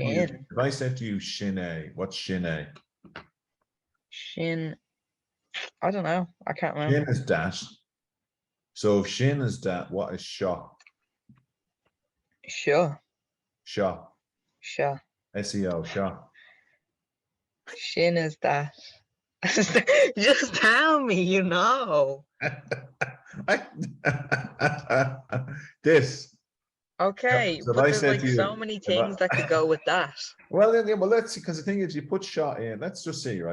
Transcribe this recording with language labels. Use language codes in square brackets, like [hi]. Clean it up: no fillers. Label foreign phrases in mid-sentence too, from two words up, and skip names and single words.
[en] Shin. to you shin a, what's shin a? Shin. I don't know. I can't remember. Shin is that. So if shin is that, what is sha? Sure. Sha. Sure. [ga] SEO, sha. [en] Shin is that. Just tell me, you know. This. Okay, So if but I there's said like to you, so many things that could go with that. Well, let's see, because the thing is, you put shot in. Let's just see, right?